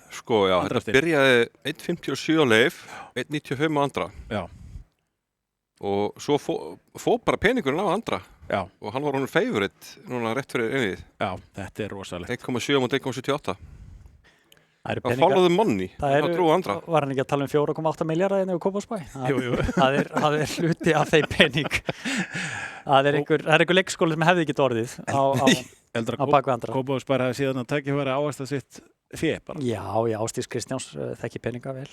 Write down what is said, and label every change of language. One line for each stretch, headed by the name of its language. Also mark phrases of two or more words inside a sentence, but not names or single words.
Icelandic: Sko, já, þetta byrjaði 1.57 á Leif, 1.95 á Andra. Já. Og svo fór bara peningurinn á Andra. Já. Og hann var honum favorite núna rétt fyrir einvið. Já, þetta er rosalegt. 1.7 mot 1.78. Það
English: follow the money.
Icelandic: Það trú Andra. Var hann ekki að tala um 4,8 milljarða inn á Kópavogsbæ? Jú. Það er hluti af þeim pening. Það er einhver leikskóli sem hefði ekki orðið á bakvið Andra. Kópavogsbær hefði síðan að takja fyrir ávægsta sitt fé bara. Já, Ásdís Kristjáns þekki peninga vel.